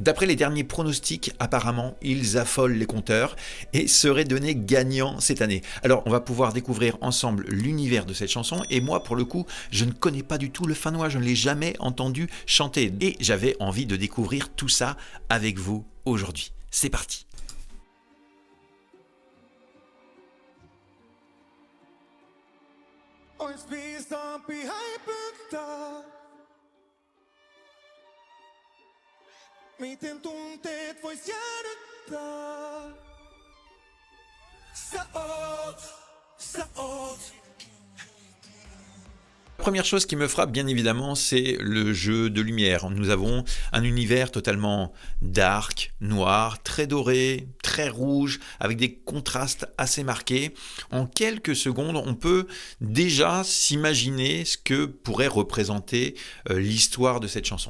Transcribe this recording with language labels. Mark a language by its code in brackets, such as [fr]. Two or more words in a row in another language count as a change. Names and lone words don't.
[fr] D'après les derniers pronostics, apparemment, ils affolent les compteurs et seraient donnés gagnants cette année. Alors, on va pouvoir découvrir ensemble l'univers de cette chanson et moi, pour le coup, je ne connais pas du tout le finnois, je ne l'ai jamais entendu chanter et j'avais envie de découvrir tout ça avec vous aujourd'hui. C'est parti! [fi] Ois viisaampi häipyttää. Miten tunteet vois jäädyttää? Sä oot. [fr] La première chose qui me frappe, bien évidemment, c'est le jeu de lumière. Nous avons un univers totalement dark, noir, très doré, très rouge, avec des contrastes assez marqués. En quelques secondes, on peut déjà s'imaginer ce que pourrait représenter l'histoire de cette chanson.